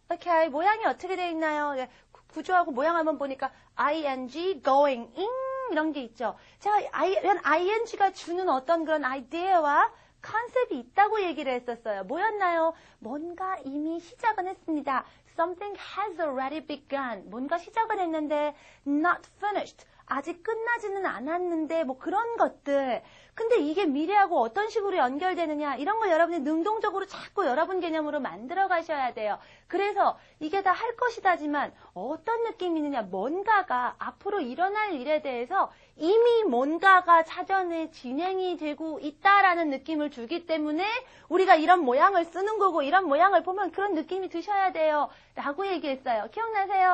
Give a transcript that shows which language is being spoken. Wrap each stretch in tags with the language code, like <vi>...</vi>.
<ko>오케이, 모양이 어떻게 되어 있나요? 구조하고 모양 한번 보니까 ing, going, in 이런 게 있죠. 제가 이런 ing가 주는 어떤 그런 아이디어와 컨셉이 있다고 얘기를 했었어요. 뭐였나요? 뭔가 이미 시작은 했습니다.</ko> <en>Something has already begun.</en> <ko>뭔가 시작은 했는데</ko> <en>not finished.</en> <ko>아직 끝나지는 않았는데 뭐 그런 것들. 근데 이게 미래하고 어떤 식으로 연결되느냐 이런 걸 여러분이 능동적으로 자꾸 여러분 개념으로 만들어 가셔야 돼요. 그래서 이게 다 할 것이다지만 어떤 느낌이 있느냐 뭔가가 앞으로 일어날 일에 대해서 이미 뭔가가 사전에 진행이 되고 있다라는 느낌을 주기 때문에 우리가 이런 모양을 쓰는 거고 이런 모양을 보면 그런 느낌이 드셔야 돼요. 라고 얘기했어요. 기억나세요?</ko>